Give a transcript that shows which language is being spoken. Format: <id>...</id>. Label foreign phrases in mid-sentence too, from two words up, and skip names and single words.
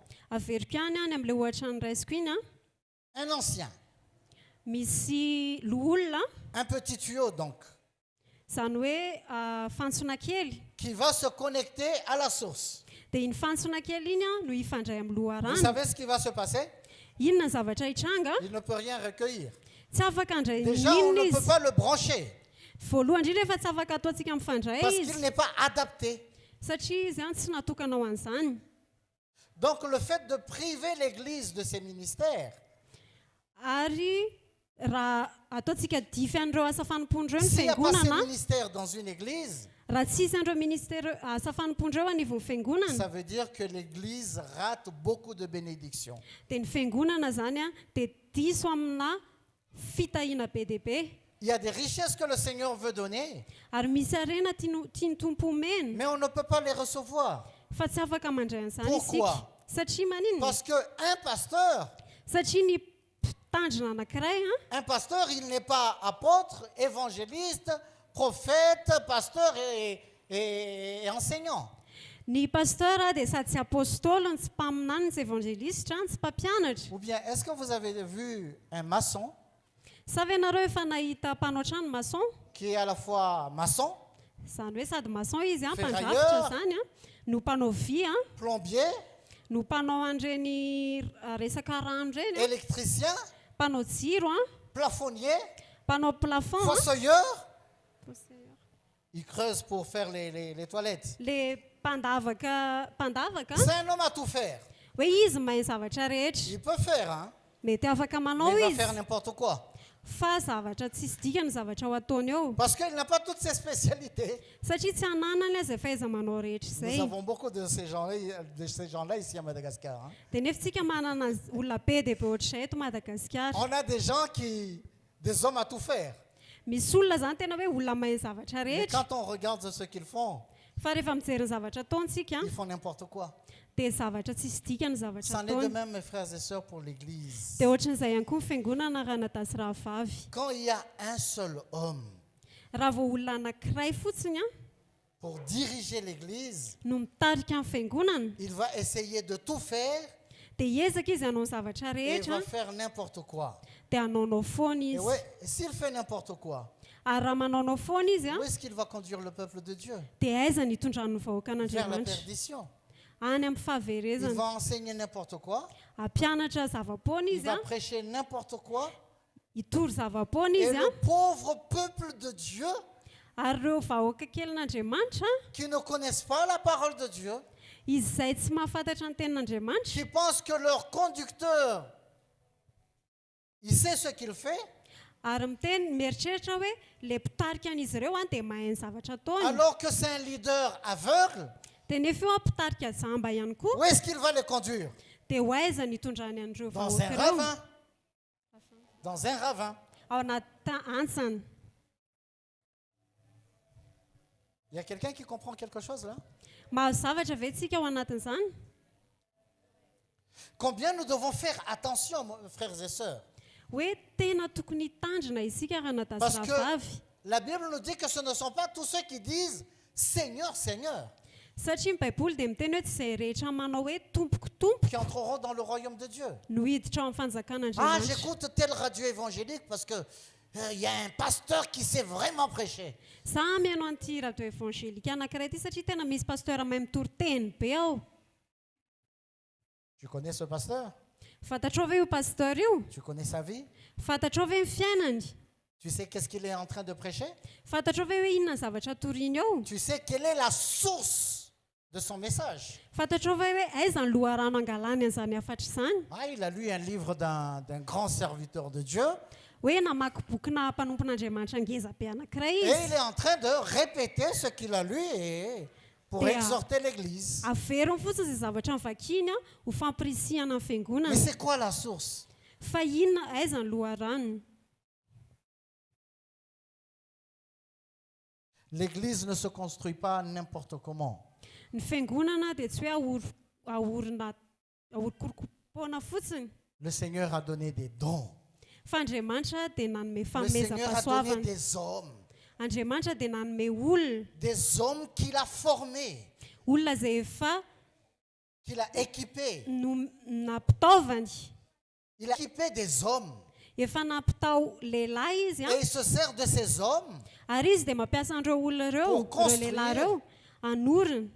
<mg>Averiko ihany any amin'ilay ohatra ny raisiko iny</mg> <fr>Un ancien,</fr> <mg>misy loholona</mg> <fr>un petit tuyau donc,</fr> <mg>izany hoe fantsona kely</mg> <fr>qui va se connecter à la source.</fr> <mg>dia iny fantsona kely iny no ifandray amin'ny</mg> <fr>Vous</fr> <mg>loharano.</mg> <fr>savez ce qui va se passer?</fr> <mg>Inona ny zavatra hitranga</mg> <fr>Il ne peut rien recueillir.</fr> <mg>tsy afaka handray</mg> <fr>Déjà, on</fr> <mg>ninona</mg> <fr>ne peut</fr> <mg>izy.</mg> <fr>pas le brancher</fr> <mg>Voalohany indrindra efa tsy afaka ataontsika mifandray</mg> <fr>parce</fr> <mg>izy</mg> <fr>qu'il n'est pas adapté.</fr> <mg>satria izy tsy natokana ho an'izany.</mg> <fr>Donc le fait de priver l'Église de ses ministères,</fr> <mg>Ary raha ataontsika dify an'ireo asa fanompondreo ny</mg> <fr>s'il n'y a pas ces</fr> <mg>fiangonana</mg> <fr>ministères dans une Église,</fr> <mg>raha tsisy an'ireo ministera asa fanompondreo anivon'ny fiangonana</mg> <fr>ça veut dire que l'Église rate beaucoup de bénédictions.</fr> <mg>dia ny fiangonana zany dia diso amina fitahiana be dia be.</mg> <fr>Il y a des richesses que le Seigneur veut donner,</fr> <mg>Ary misy arena tiany tompo omena</mg> <fr>mais on ne peut pas les recevoir.</fr> <mg>fa tsy afaka mandray an'izany</mg> <fr>Pourquoi?</fr> <mg>isika. Satria maninona?</mg> <fr>Parce qu'un pasteur,</fr> <mg>Satria ny mpitandrina anankiray</mg> <fr>un pasteur, il n'est pas apôtre, évangéliste, prophète, pasteur et enseignant.</fr> <mg>ny pasteur dia sady tsy apôstôly ny tsy mpaminany ny tsy évangélistra ny tsy mpampianatra.</mg> <fr>Ou bien, est-ce que vous avez vu un maçon</fr> <mg>Sa ve nareo efa nahita mpanao trano maçon?</mg> <fr>qui est à la fois maçon,</fr> <mg>Izany hoe sady maçon izy</mg> <fr>Ferrailleur.</fr> <mg>mpandrafitra zany no mpanao vy</mg> <fr>plombier,</fr> <mg>no mpanao an'ireny resaka rano ireny</mg> <fr>électricien,</fr> <mg>mpanao jiro</mg> <fr>plafonnier,</fr> <mg>mpanao plafond</mg> <fr>fossoyeur. Il creuse pour faire les toilettes.</fr> <mg>le mpandavaka</mg> <fr>C'est un homme à tout faire.</fr> <mg>hoe izy mahay zavatra rehetra.</mg> <fr>Il peut faire, hein,</fr> <mg>Mety afaka</mg> <fr>mais</fr> <mg>manao</mg> <fr>il va</fr> <mg>izy</mg> <fr>faire n'importe quoi.</fr> <mg>fa zavatra tsisy dikany zavatra ho ataony eo</mg> <fr>Parce qu'il n'a pas toutes ses spécialités.</fr> <mg>satria tsy hananany azy efa iza manao rehetra</mg> <fr>Nous</fr> <mg>izay.</mg> <fr>avons beaucoup de ces gens-là ici à Madagascar, hein.</fr> <mg>Dia nefa tsika manana olona be dia be ohatr'izay eto Madagasikara.</mg> <fr>On a des gens des hommes à tout faire.</fr> <mg>Misy olona zany tena hoe olona mahay zavatra</mg> <fr>Mais</fr> <mg>rehetra</mg> <fr>quand on regarde ce qu'ils font,</fr> <mg>fa rehefa mijery ny zavatra ataontsika</mg> <fr>ils font n'importe quoi.</fr> <mg>dia zavatra tsisy dikany zavatra</mg> <fr>C'en est de</fr> <mg>ataony.</mg> <fr>même, mes frères et sœurs, pour l'Église.</fr> <mg>Dia ohatran'izay ihany koa ny fiangonana raha nadasy rahavavy.</mg> <fr>Quand il y a un seul homme</fr> <mg>Raha vao olona anankiray fotsiny</mg> <fr>pour diriger l'Église,</fr> <mg>no mitarika amin'ny fiangonana</mg> <fr>il va essayer de tout faire</fr> <mg>dia hiezaka izy hanao ny zavatra</mg> <fr>et il</fr> <mg>rehetra</mg> <fr>va faire n'importe quoi.</fr> <mg>dia hanaonao foana</mg> <fr>Et</fr> <mg>izy.</mg> <fr>ouais, s'il fait n'importe quoi,</fr> <mg>Ary raha manaonao foana izy</mg> <fr>où est-ce qu'il va conduire le peuple de Dieu?</fr> <mg>dia aiza ny hitondran'ny vahoaka</mg> <fr>Vers la</fr> <mg>an'Andriamanitra?</mg> <fr>perdition.</fr> <mg>Any amin'ny</mg> <fr>Il</fr> <mg>fahaverezana.</mg> <fr>va enseigner n'importe quoi,</fr> <mg>Ampianatra zava-poana</mg> <fr>il</fr> <mg>izy</mg> <fr>va prêcher n'importe quoi,</fr> <mg>hitory zava-poana</mg> <fr>et</fr> <mg>izy</mg> <fr>le pauvre peuple de Dieu</fr> <mg>ary ireo vahoaka kelin'Andriamanitra</mg> <fr>qui ne connaissent pas la parole de Dieu,</fr> <mg>izay tsy mahafantatra ny tenin'Andriamanitra</mg> <fr>qui pensent que leur conducteur, il sait ce qu'il fait,</fr> <mg>ary miteny mieritreritra hoe le mpitarika an'izy ireo dia mahay ny zavatra ataony.</mg> <fr>alors que c'est un leader aveugle.</fr> <mg>Dia nefa eo mpitarika jamba ihany koa</mg> <fr>Où est-ce qu'il va les conduire?</fr> <mg>dia ho aiza ny itondrany an'ireo</mg> <fr>Dans un</fr> <mg>vahoaka ireo</mg> <fr>ravin. Dans un ravin.</fr> <mg>ao anaty antsana.</mg> <fr>Il y a quelqu'un qui comprend quelque chose là?</fr> <mg>Mahazo zavatra ve tsika ao anatin'izany?</mg> <fr>Combien nous devons faire attention, frères et sœurs?</fr> <mg>Hoe tena tokony hitandrina isika raha</mg> <fr>Parce</fr> <mg>nadazira</mg> <fr>que</fr> <mg>vavy.</mg> <fr>la Bible nous dit que ce ne sont pas tous ceux qui disent Seigneur, Seigneur,</fr> <mg>Satria ny baiboly dia miteny hoe tsy izay rehetra manao hoe tompoko tompo</mg> <fr>qui entreront dans le royaume de Dieu.</fr> <mg>no hiditra ao amin'ny</mg> <fr>Ah,</fr> <mg>fanjakan'Andriamanitra.</mg> <fr>j'écoute telle radio évangélique parce que il y a un pasteur qui sait vraiment prêcher.</fr> <mg>Za mihaino an'ity radio evangelika anankiray ity satria tena misy pasteur mahay mitory-teny be ao.</mg> <fr>Tu connais ce pasteur?</fr> <mg>Fantatrao ve io pasteur io?</mg> <fr>Tu connais sa vie?</fr> <mg>Fantatrao ve ny fiainany?</mg> <fr>Tu sais qu'est-ce qu'il est en train de prêcher?</fr> <mg>Fantatrao ve hoe inona ny zavatra toriany ao?</mg> <fr>Tu sais quelle est la source de son message?</fr> <mg>Fantatrao ve hoe aiza ny loharano angalany an'izany afatra izany?</mg> <fr>Ah, il a lu un livre d'un grand serviteur de Dieu</fr> <mg>Hoe namaky bokyna mpanompon'Andriamanitra ngeza be anankiray</mg> <fr>et il</fr> <mg>izy.</mg> <fr>est en train de répéter ce qu'il a lu et pour Et, exhorter l'église.</fr> <mg>Averiny fotsiny izay zavatra mivakiny ho fampirisihana amin'ny</mg> <fr>Mais</fr> <mg>fiangonana.</mg> <fr>c'est quoi la source?</fr> <mg>Fa inona aiza ny loharanony?</mg> <fr>L'église ne se construit pas n'importe comment.</fr> <mg>Ny fiangonana dia tsy hoe ahorokorokopona fotsiny.</mg> <fr>Le Seigneur a donné des dons.</fr> <mg>Fa Andriamanitra dia nanome</mg> <fr>Le Seigneur a donné</fr> <mg>fanomezam-pahasoavana.</mg> <fr>des hommes.</fr> <mg>Andriamanitra dia nanome olona.</mg> <fr>Des hommes qu'il a formés,</fr> <mg>Olona izay efa</mg> <fr>qu'il a équipés.</fr> <mg>nampitaovany.</mg> <fr>Il a équipé des hommes.</fr> <mg>Efa nampitao lehilahy izy</mg> <fr>Et il se sert de ces hommes</fr> <mg>ary izy dia mampiasa an'ireo olona ireo,</mg> <fr>Pour</fr> <mg>ireo</mg> <fr>construire.</fr> <mg>lehilahy ireo, anorina</mg>